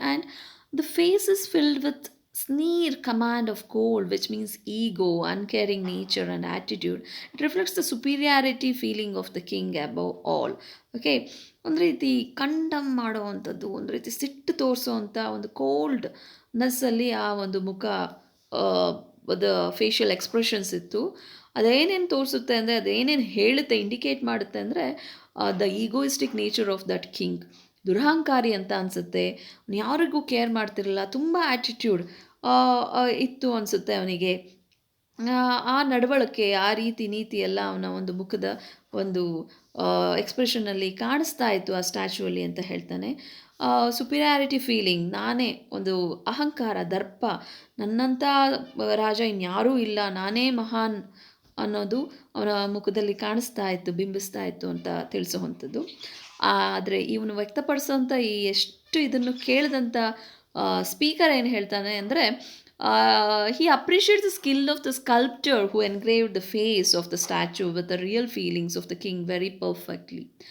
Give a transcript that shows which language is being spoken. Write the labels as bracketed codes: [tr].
[en] And the face is filled with sneer, command of cold, which means ego, uncaring nature and attitude. It reflects the superiority feeling of the king above all. [kn] Okay, ಒಂದು ರೀತಿ condemn ಮಾಡೋವಂಥದ್ದು, ಒಂದು ರೀತಿ ಸಿಟ್ಟು ತೋರಿಸೋವಂಥ ಒಂದು ಕೋಲ್ಡ್ನೆಸ್ಸಲ್ಲಿ ಆ ಒಂದು ಮುಖ ಅದು ಫೇಶಿಯಲ್ ಎಕ್ಸ್ಪ್ರೆಷನ್ಸ್ ಇತ್ತು. ಅದೇನೇನು ತೋರಿಸುತ್ತೆ ಅಂದರೆ, ಅದೇನೇನು ಹೇಳುತ್ತೆ, ಇಂಡಿಕೇಟ್ ಮಾಡುತ್ತೆ ಅಂದರೆ [en] The egoistic nature of that king. [kn] ದುರಹಂಕಾರಿ ಅಂತ ಅನಿಸುತ್ತೆ. ಯಾರಿಗೂ ಕೇರ್ ಮಾಡ್ತಿರಲಿಲ್ಲ, ತುಂಬ ಆ್ಯಟಿಟ್ಯೂಡ್ ಇತ್ತು ಅನಿಸುತ್ತೆ ಅವನಿಗೆ. ಆ ನಡವಳಿಕೆ, ಆ ನೀತಿ ಎಲ್ಲ ಅವನ ಒಂದು ಮುಖದ ಒಂದು ಎಕ್ಸ್ಪ್ರೆಷನಲ್ಲಿ ಕಾಣಿಸ್ತಾ ಇತ್ತು ಆ ಸ್ಟ್ಯಾಚ್ಯೂಯಲ್ಲಿ ಅಂತ ಹೇಳ್ತಾನೆ. ಸುಪೀರಿಯಾರಿಟಿ ಫೀಲಿಂಗ್, ನಾನೇ ಒಂದು ಅಹಂಕಾರ, ದರ್ಪ, ನನ್ನಂಥ ರಾಜ ಇನ್ಯಾರೂ ಇಲ್ಲ, ನಾನೇ ಮಹಾನ್ ಅನ್ನೋದು ಅವನ ಮುಖದಲ್ಲಿ ಕಾಣಿಸ್ತಾ ಇತ್ತು, ಬಿಂಬಿಸ್ತಾ ಇತ್ತು ಅಂತ ತಿಳಿಸುವಂಥದ್ದು. ಆದರೆ ಇವನು ವ್ಯಕ್ತಪಡಿಸೋಂಥ ಈ ಎಷ್ಟು ಇದನ್ನು ಕೇಳಿದಂಥ ಸ್ಪೀಕರ್ ಏನು ಹೇಳ್ತಾನೆ ಅಂದರೆ, [en] he appreciates the skill of the sculptor who engraved the face of the statue with the real feelings of the king very perfectly.